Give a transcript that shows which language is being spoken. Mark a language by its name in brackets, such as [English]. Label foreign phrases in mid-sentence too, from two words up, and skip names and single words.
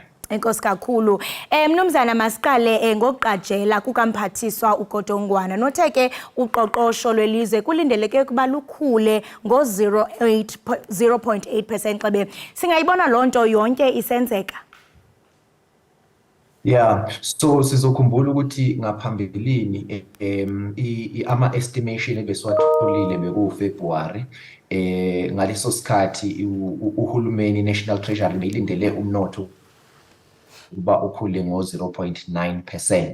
[Xhosa] Enkosi kakhulu. Mnumzana masiqale ngokuqajela kukaMphathiswa uGodongwana. Nothe ke uqoqosho lwelizwe kulindeleke ukuba lukhule ngo-0.8% xebe. Singayibona loo nto yonke isenzeka? [Zulu] Yeah, so sizokhumbula ukuthi ngaphambilini ama-estimation ebesiwatholile bekuFebruary ngaleso sikhathi uhulumeni National Treasury belindele umnotho ukuba ukhule ngo-0.9%.